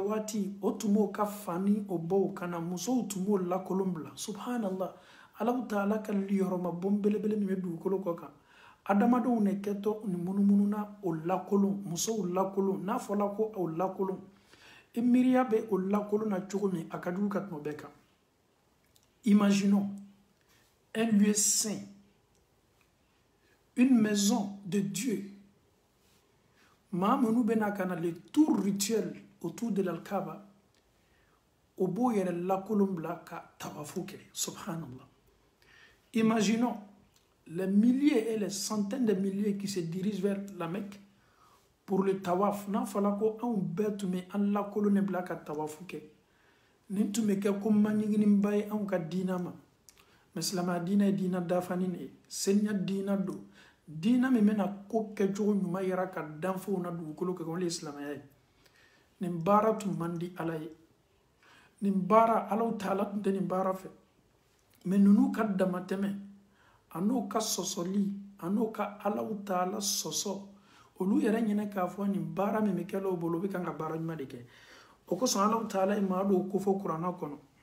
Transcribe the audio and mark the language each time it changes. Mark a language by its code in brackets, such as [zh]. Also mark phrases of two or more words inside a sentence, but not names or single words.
[bm] waati o tun b'o ka fani o baw kana musow tun b'o lakolon bila subhanallah [ar] الله تعالى [bm] ka liyɔrɔma bon belebele min bɛ dugukolo kɔ kan adamadenw ne kɛtɔ ni munumunu na o lakolon musow lakolon n'a fɔla ko o lakolon i miiriya bɛ o lakolon na cogo min a ka jugu ka tɛmɛ bɛɛ kan [fr] imaginons un lieu saint une maison de Dieu [bm] maa minnu bɛna ka na [fr] le tour rituel autour de l'Al-Kaaba [bm] o b'o yɛrɛ lakolon bila ka tawafu kɛ subhanallah. [fr] Imaginons les milliers et les centaines de milliers qui se dirigent vers la Mecque pour le tawaf. [bm] N'a fala ko anw bɛɛ tun bɛ an lakolon bila ka tawafu kɛ nin tun bɛ kɛ ko maɲigininba ye anw ka diina ma mais silamɛya diina ye diina dafani de ye seniya diina don diina min bɛna ko kɛcogo ɲuman yira ka danfɛnw na dugukolo kan o de ye silamɛya ye nin baara tun man di Ala ye nin baara [ar] الله تعالى [bm] tun tɛ nin baara fɛ mais ninnu ka damatɛmɛ a n'o ka sɔsɔli a n'o ka [ar] الله تعالى [bm] sɔsɔ olu yɛrɛ ɲinɛ k'a fɔ nin baara min bɛ kɛ o bolo o bɛ kan ka baara ɲuman de kɛ o kosɔn [ar] الله تعالى [bm] ye maa dɔw kofɔ kuranɛ kɔnɔ